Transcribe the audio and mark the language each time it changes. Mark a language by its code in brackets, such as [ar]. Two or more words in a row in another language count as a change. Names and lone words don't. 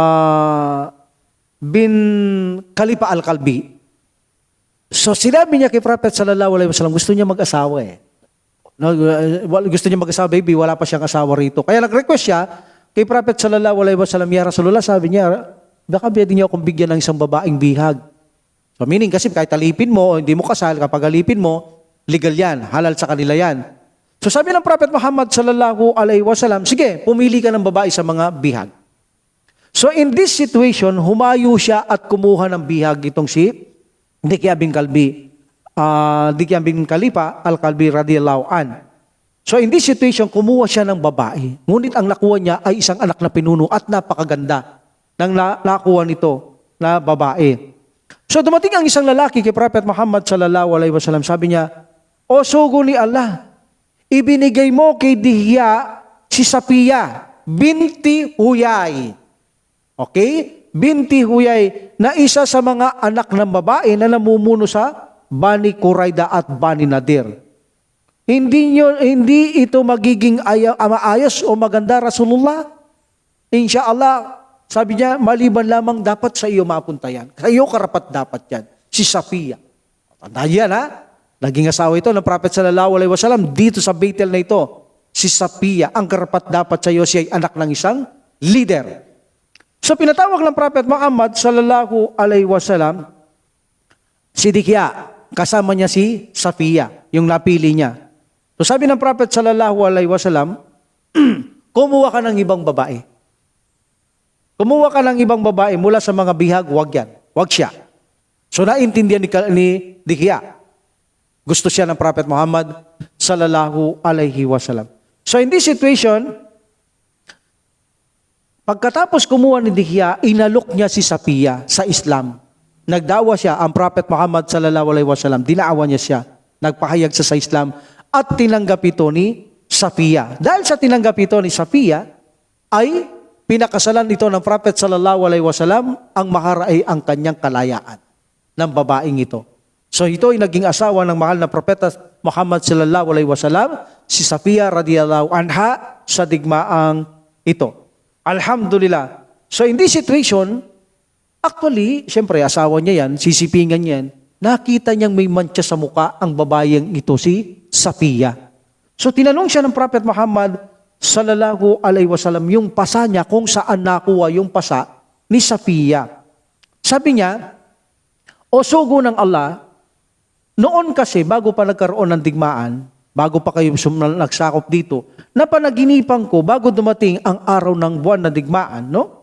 [tl] Bin Khalifa al-Kalbi. So, sinabi niya kay Prophet [ar] صلى الله عليه وسلم, [tl] gusto niya mag-asawa No, gusto niya mag-asawa, baby, wala pa siyang asawa rito. Kaya nag-request siya kay Prophet [ar] صلى الله عليه وسلم, يا رسول الله, [tl] sabi niya, baka pwede niyo akong bigyan ng isang babaeng bihag. [en] So meaning [tl] kasi kahit alipin mo o hindi mo kasal, kapag alipin mo, legal yan, halal sa kanila yan. So sabi ng Prophet Muhammad [ar] صلى الله عليه وسلم, [tl] sige, pumili ka ng babae sa mga bihag. [en] So in this situation, [tl] humayo siya at kumuha ng bihag itong si Dihya bin Kalbi. Dihya bin Khalifa al-Kalbi [ar] رضي الله عن. [en] So in this situation, [tl] kumuha siya ng babae. Ngunit ang nakuha niya ay isang anak na pinuno at napakaganda ng nakuha nito na babae. So dumating ang isang lalaki kay Prophet Muhammad [ar] صلى الله عليه وسلم. [tl] Sabi niya, O sugo ni Allah, ibinigay mo kay Dihya si Safiya binti Huyay. Okay? Binti Huyay na isa sa mga anak ng babae na namumuno sa Bani Qurayda at Bani Nadir. Hindi ito magiging maayos o maganda, Rasulullah. Insyaallah, sabi niya, maliban lamang dapat sa iyo mapunta yan. Sa iyo karapat dapat yan. Si Safiya. Tandaan yan, Naging asawa ito ng Prophet [ar] صلى الله عليه وسلم [tl] dito sa Baitul na ito. Si Safiya, ang karapat dapat sa iyo, siya ay anak ng isang leader. So pinatawag ng Prophet Muhammad [ar] صلى الله عليه وسلم [tl] si Dihya. Kasama niya si Safiya, yung napili niya. So sabi ng Prophet [ar] صلى الله عليه وسلم, [tl] kumuha ka ng ibang babae. Kumuha ka ng ibang babae mula sa mga bihag, wag yan. Wag siya. So naintindihan ni Dihya. Gusto siya ng Prophet Muhammad [ar] صلى الله عليه وسلم. [en] So in this situation, [tl] pagkatapos kumuha ni Dihya, inalok niya si Safiya sa Islam. nagdawa siya, ang Prophet Muhammad [ar] صلى الله عليه وسلم, [tl] dinaawa niya siya, nagpahayag sa Islam, at tinanggap ito ni Safiya. Dahil sa tinanggap ito ni Safiya, ay pinakasalan ito ng Prophet [ar] صلى الله عليه وسلم, [tl] ang mahar ay ang kanyang kalayaan ng babaeng ito. So ito ay naging asawa ng mahal na Propeta Muhammad [ar] صلى الله عليه وسلم, [tl] si Safiya [ar] رضي الله عنها, [tl] sa digmaang ito. Alhamdulillah. [en] So in this situation, actually, [tl] siyempre asawa niya yan, sisipingan niya yan, nakita niyang may mantsa sa muka ang babayeng ito, si Safiya. So tinanong siya ng Prophet Muhammad [ar] صلى الله عليه وسلم [tl] yung pasa niya, kung saan nakuha yung pasa ni Safiya. Sabi niya, o sugo ng Allah, noon kasi bago pa nagkaroon ng digmaan, bago pa kayo nagsakop dito, napanaginipan ko bago dumating ang araw ng buwan na digmaan, no?